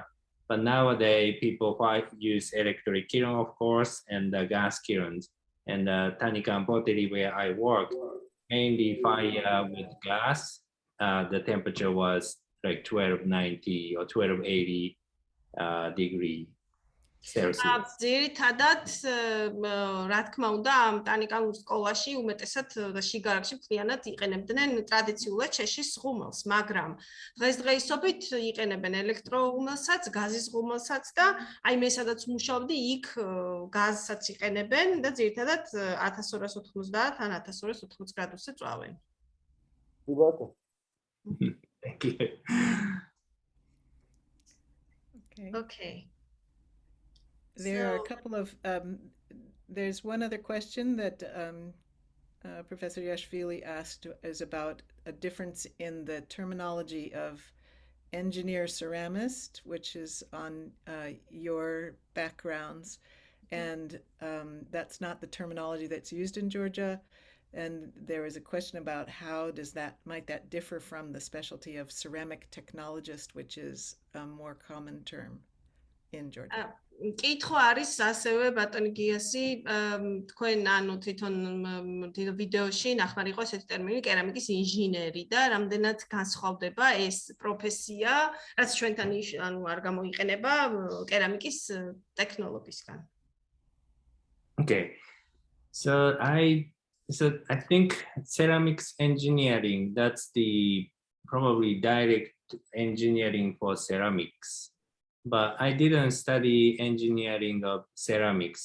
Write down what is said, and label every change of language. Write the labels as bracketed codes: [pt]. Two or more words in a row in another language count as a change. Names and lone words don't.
[en] But nowadays, people use electric kiln, of course, and gas kilns. And Tanikan pottery, where I work, mainly fire with gas. The temperature was like 1290 or 1280 degree Celsius. [ka] ძირითადად რა თქმა უნდა ამ ტანიკანურ სკოლაში უმეტესად შიგარაკში მთლიანად იყენებდნენ ტრადიციულად შეშის ღუმელს, მაგრამ დღესდღეობით იყენებენ ელექტროღუმელსაც, გაზის ღუმელსაც და აი მე სადაც მუშაობდი იქ გაზსაც იყენებენ და ძირითადად 1290 ან 1280 გრადუსზე წვავენ. [en] Thank you. Okay. There are a couple of, there's one other question that Professor Yashvili asked is about a difference in the terminology of engineer ceramist, which is on your backgrounds, and that's not the terminology that's used in Georgia. And there was a question about how might that differ from the specialty of ceramic technologist, which is a more common term in Georgia. [ka] კითხვა არის ასევე ბატონი გიასი, თქვენ ანუ თვითონ ვიდეოში ნახმარი იყო ესეთი ტერმინი კერამიკის ინჟინერი და რამდენად განსხვავდება ეს პროფესია, რაც ჩვენთან ანუ არ გამოიყენება კერამიკის ტექნოლოგიისგან. [en] Okay. So I think ceramics engineering, that's the probably direct engineering for ceramics. But I didn't study engineering of ceramics.